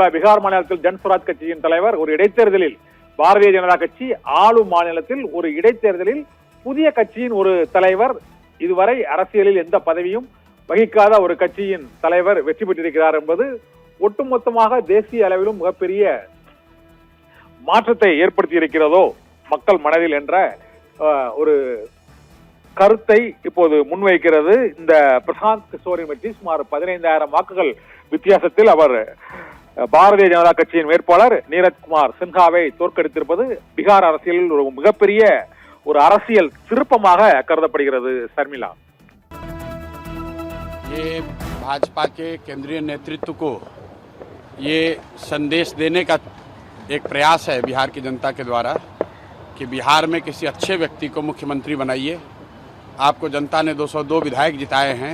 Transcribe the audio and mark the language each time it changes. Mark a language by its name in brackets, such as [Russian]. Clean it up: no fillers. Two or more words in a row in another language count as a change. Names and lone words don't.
[Tamil] பீகார் மாநிலத்தில் ஜன்சுராஜ் கட்சியின் தலைவர் ஒரு இடைத்தேர்தலில் பாரதிய ஜனதா கட்சி ஆளும் மாநிலத்தில் ஒரு இடைத்தேர்தலில் புதிய கட்சியின் ஒரு தலைவர், இதுவரை அரசியலில் எந்த பதவியும் வகிக்காத ஒரு கட்சியின் தலைவர் வெற்றி பெற்றிருக்கிறார் என்பது ஒட்டுமொத்தமாக தேசிய அளவிலும் மிகப்பெரிய மாற்றத்தை ஏற்படுத்தி இருக்கிறதோ மக்கள் மனதில் என்ற ஒரு கருத்தை இப்போது முன்வைக்கிறது. இந்த பிரசாந்த் கிஷோரின் வெற்றி சுமார் 15,000 வாக்குகள் வித்தியாசத்தில் அவர் பாரதிய ஜனதா கட்சியின் வேட்பாளர் நீரஜ்குமார் சின்ஹாவை தோற்கடித்திருப்பது பீகார் அரசியலில் ஒரு மிகப்பெரிய ஒரு அரசியல் திருப்பமாக கருதப்படுகிறது. சர்மிளா, [Hindi] ये भाजपा के केंद्रीय नेतृत्व को ये संदेश देने का एक प्रयास है बिहार की जनता के द्वारा कि बिहार में किसी अच्छे व्यक्ति को मुख्यमंत्री बनाइए। आपको जनता ने 202 विधायक जिताए हैं।